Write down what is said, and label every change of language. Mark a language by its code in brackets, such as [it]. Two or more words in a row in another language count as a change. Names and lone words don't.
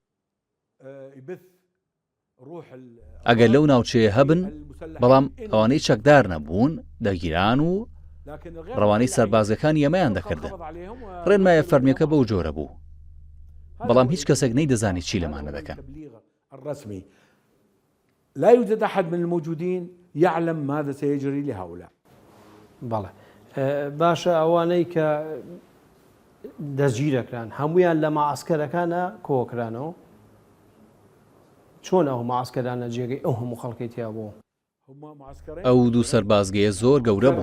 [ckb] ئەگەر لەو ناوچەیە هەبن، بەڵام ئەوانەی چەکدار نەبوون دەگیران و ڕەوانەی سەربازەکانی ئەمەیان دەکردن. ڕێنمایە فەرمیەکە بەو جۆرە بوو، بەڵام هیچ کەسێک نەیدەزانی چی لەمانە دەکەن. [ar] لا يوجد أحد من الموجودين يعلم ماذا سيجري لهؤلاء. [ckb] بەڵێ باشە، ئەوانەی کە دەستگیرەکران هەمویان لە ماعسکەرەکانە کۆکرانەوە. چۆن ئەو ماعسکەرانە جێگەی ئەو هەموو خەڵکی تیا بوو؟ ئەو دوو سەربازگەیە زۆر گەورە بوو.